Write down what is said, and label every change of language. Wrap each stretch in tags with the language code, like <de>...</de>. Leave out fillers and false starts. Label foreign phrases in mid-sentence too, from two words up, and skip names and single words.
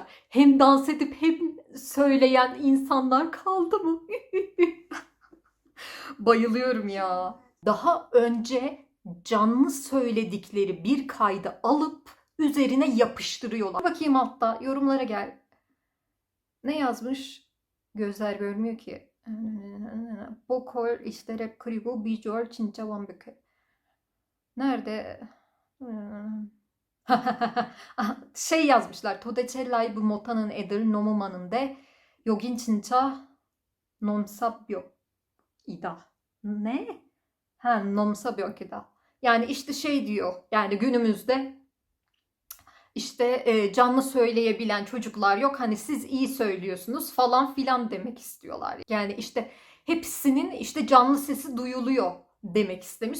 <tr>Hem dans edip hem söyleyen insanlar kaldı mı? Bayılıyorum ya. Daha önce canlı söyledikleri bir kaydı alıp üzerine yapıştırıyorlar. Bakayım altta yorumlara gel. Ne yazmış? Gözler görmüyor ki.</tr> <ko>보컬 이시대랩 그리고 비주얼 진짜 완벽해.</ko> <tr>Nerede? Şey yazmışlar.</tr> <ko>도대체 라이브 못하는 애들 너무 많은데 여긴 진짜 nomsabyo이다.</ko> <tr>Ne? Ha, nomsabyo이다. Yani işte şey diyor. Yani günümüzde işte canlı söyleyebilen çocuklar yok. Hani siz iyi söylüyorsunuz falan filan demek istiyorlar. Yani işte hepsinin işte canlı sesi duyuluyor demek istemiş.</tr>